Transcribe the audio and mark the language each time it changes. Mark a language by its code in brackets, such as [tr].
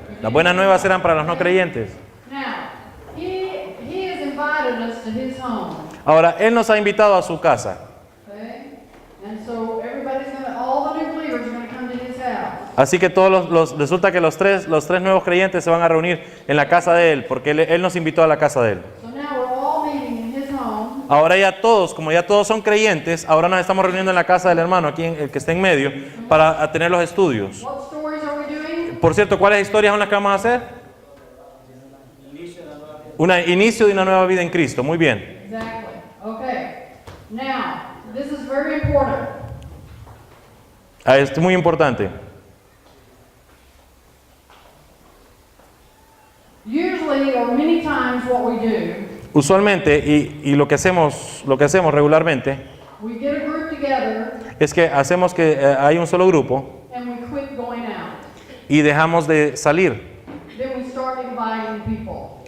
[es] Las buenas nuevas serán para los no creyentes. [en] Now, he has invited us to his home. [es] Ahora, Él nos ha invitado a su casa. [en] Okay? And so all the new believers are going to come to his house. [es] Así que resulta que los tres nuevos creyentes se van a reunir en la casa de Él, porque Él nos invitó a la casa de Él. [en] So now we're all meeting in his home. [es] Ahora ya todos, como ya todos son creyentes, ahora nos estamos reuniendo en la casa del hermano, aquí el que está en medio, para tener los estudios. [en] What stories are we doing? [es] Por cierto, ¿cuáles historias son las que vamos a hacer? Inicio de una nueva vida en Cristo. Muy bien. [en] Exactly. Okay. Now, this is very important. [es] Esto es muy importante. [en] Usually, or many times, what we do, [es] Usualmente, y lo que hacemos regularmente, [en] we get a group together [es] es que hacemos que hay un solo grupo [en] and we quit going out. [es] y dejamos de salir. [en] Then we start inviting people